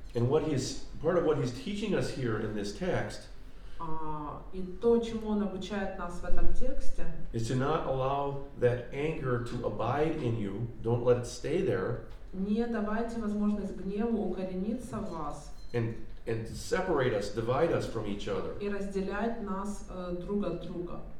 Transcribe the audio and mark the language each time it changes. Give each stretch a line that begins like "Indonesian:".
English: And part of what he's teaching us here in this text
Russian: И то, чему он обучает нас в этом тексте,
English: is to not allow that anger to abide in you. Don't let it stay there.
Russian: Не давайте возможность гневу укорениться в вас and to separate us, divide us from each other. и разделять нас друг от друга.